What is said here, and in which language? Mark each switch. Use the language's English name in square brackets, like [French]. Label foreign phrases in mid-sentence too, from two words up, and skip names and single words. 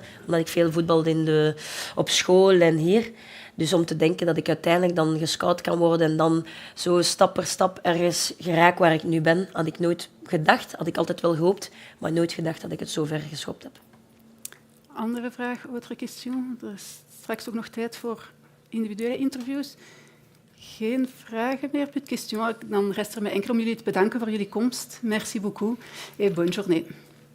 [Dutch] Omdat ik veel voetbalde op school en hier. Dus om te denken dat ik uiteindelijk dan gescout kan worden en dan zo stap per stap ergens geraak waar ik nu ben, had ik nooit gedacht. Had ik altijd wel gehoopt, maar nooit gedacht dat ik het zo ver geschopt heb. Andere vraag, [French] autre question? [Dutch] Er is straks ook nog tijd voor individuele interviews. Geen vragen meer, [French] plus de question. [Dutch] Dan rest er mij enkel om jullie te bedanken voor jullie komst. [French] Merci beaucoup et bonne journée.